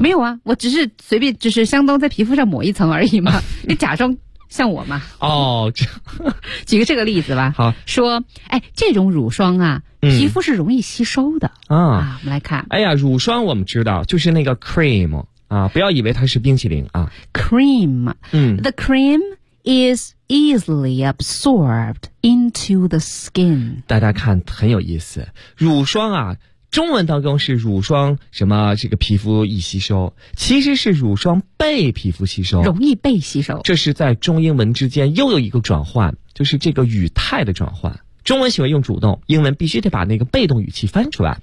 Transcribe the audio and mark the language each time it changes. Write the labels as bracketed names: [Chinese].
[Chinese] 没有啊，我只是随便，只是相当在皮肤上抹一层而已嘛。你假装像我嘛。哦，这。举个这个例子吧。好。说，哎，这种乳霜啊，皮肤是容易吸收的。嗯，啊，我们来看。哎呀，乳霜我们知道，就是那个 cream。啊，不要以为它是冰淇淋啊，cream，嗯 [English] ，the cream is easily absorbed into the skin。 [Chinese] 大家看很有意思，乳霜啊，中文当中是乳霜什么这个皮肤易吸收，其实是乳霜被皮肤吸收，容易被吸收。这是在中英文之间又有一个转换，就是这个语态的转换。中文喜欢用主动，英文必须得把那个被动语气翻出来。